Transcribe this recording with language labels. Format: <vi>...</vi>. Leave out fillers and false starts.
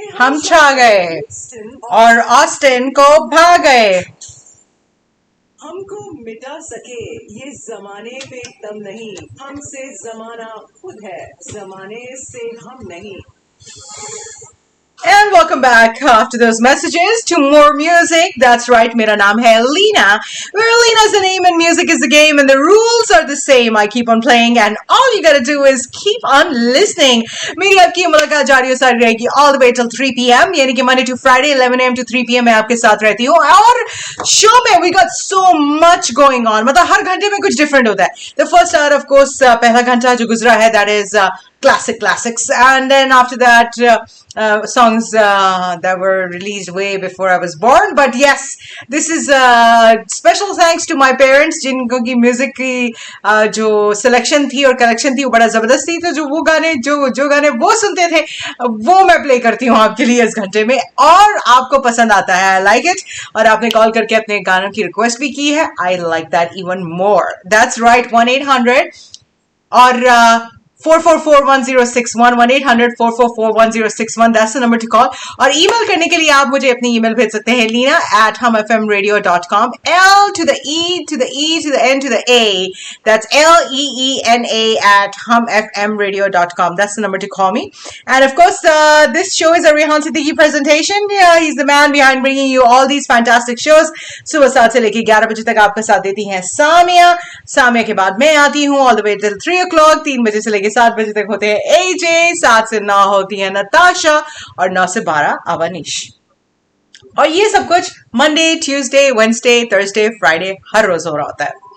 <hi>हम छा गए और ऑस्टिन को भा गए. हमको मिटा सके ये जमाने पे दम नहीं हमसे जमाना खुद है जमाने से हम नहीं.</hi> <en>And welcome back after those messages to more music. That's right,</en> <hi>मेरा नाम है Leena.</hi> <en>Where Leena is the name and music is the game and the rules are the same. I keep on playing and all you gotta do is keep on listening.</en> <hi>मेरी आपकी मुलाकात जारी सारी रहेगी</hi> <en>all the way till 3 p.m.</en> <hi>यानी कि</hi> <en>Monday to Friday 11 a.m. to 3 p.m.</en> <hi>मैं आपके साथ रहती हूँ और शो में</hi> <en>we got so much going on.</en> <hi>मतलब हर घंटे में कुछ different होता है.</hi> <en>The first hour of course</en> <hi>पहला घंटा जो गुजरा है</hi> <en>that is classics and then after that songs that were released way before I was born. But yes, this is special thanks to my parents</en> <hi>जिनको की music की जो selection थी और कलेक्शन थी वो बड़ा जबरदस्त थी. तो जो वो गाने जो गाने वो सुनते थे वो मैं प्ले करती हूँ आपके लिए इस घंटे में और आपको पसंद आता है.</hi> <en>I like it.</en> <hi>और आपने कॉल करके अपने गानों की रिक्वेस्ट भी की है.</hi> <en>I like that even more. That's right.</en> <hi>1-800 और</hi> <en>4441061 1-800-444-1061 that's the number to call.</en> <hi>और email करने के लिए आप मुझे अपनी email भेज सकते हैं leena@humfmradio.com.</hi> <en>L to the E to the E to the N to the A. That's LEENA@humfmradio.com. That's the number to call me. And of course, this show is a Rehan Siddiqui presentation. Yeah, he's the man behind bringing you all these fantastic shows.</en> <hi>सुबह 7 से लेकर 11 बजे तक आपका साथ देती हैं सामिया. सामिया के बाद मैं आती हूँ</hi> <en>all the way till 3 o'clock.</en> <hi>3 बजे से लेकर 7 बजे तक होते हैं AJ. 7 से 9 होती है नताशा और 9 से 12 अवनीश. और ये सब कुछ Monday, Tuesday, Wednesday, Thursday, Friday हर रोज हो रहा होता है.</hi>